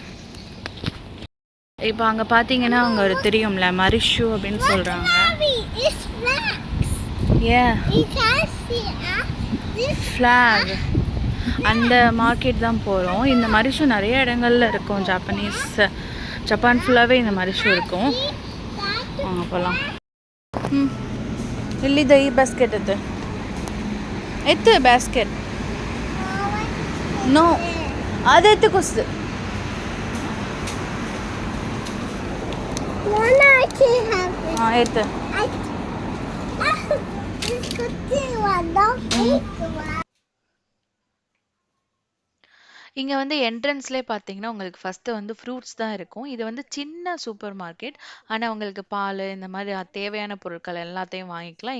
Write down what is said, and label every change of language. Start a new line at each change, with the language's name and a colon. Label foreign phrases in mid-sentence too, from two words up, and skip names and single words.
Tamil: இப்போ அங்கே பார்த்தீங்கன்னா அங்கே ஒரு தெரியும்ல, மரிஷு அப்படின்னு சொல்கிறாங்க. ஃப்ளாக், அந்த மார்க்கெட் தான் போகிறோம். இந்த மரிஷு நிறைய இடங்கள்ல இருக்கும். ஜப்பான் ஃபுல்லாகவே இந்த மரிஷு இருக்கும். வாங்க போகலாம்.
Kannada: ಇಲ್ಲಿದೆ ಈ ಬಾಸ್ಕೆಟ್ ಎತ್ತು ಬಾಸ್ಕೆಟ್. ನೋ, ಅದು ಎತ್ತುಕೊಸ್ತು. ಹಾಂ, ಎತ್ತು.
Tamil: இங்கே வந்து என்ட்ரன்ஸ்லேயே பார்த்தீங்கன்னா உங்களுக்கு ஃபஸ்ட்டு வந்து ஃப்ரூட்ஸ் தான் இருக்கும். இது வந்து சின்ன சூப்பர் மார்க்கெட், ஆனால் உங்களுக்கு பால் இந்த மாதிரி தேவையான பொருட்கள் எல்லாத்தையும் வாங்கிக்கலாம்.